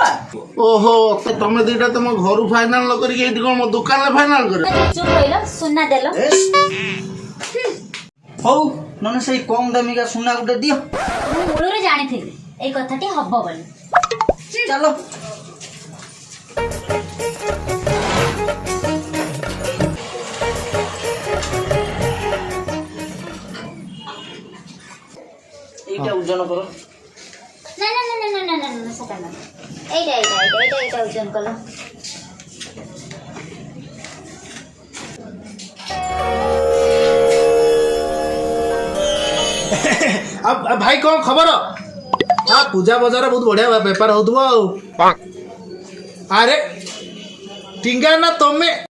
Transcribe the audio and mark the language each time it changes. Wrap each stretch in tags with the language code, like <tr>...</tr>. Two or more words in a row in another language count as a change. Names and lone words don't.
<or>ଓହୋ ତମେ ଦିଟା ତମ ଘରୁ ଫାଇନାଲ ନ କରିକି ଏଇଠି କଣ ମୋ ଦୋକାନରେ ଫାଇନାଲ କରିବ? ଚୁପ କହିଲ ସୁନା ଦେଲ। ହଉ ନହେଲେ ସେଇ କମ୍ ଦାମିକା ସୁନା ଗୋଟେ ଦିଅ। ମୁଁ ମୂଳରୁ ଜାଣିଥିଲି ଏଇ କଥାଟି ହବ ବୋଲି।</or> <bn>ଚାଲ। এইটা ওজন করো। না না না না না না না না সেটা না। এইটা ওজন করো।</bn> <or>ଭାଇ କଣ ଖବର? ପୂଜା ବଜାର ବହୁତ ବଢିଆ ବେପାର ହଉଥିବ ଆଉ। ଆରେ ଟିଙ୍ଗା ନା ତମେ?</or>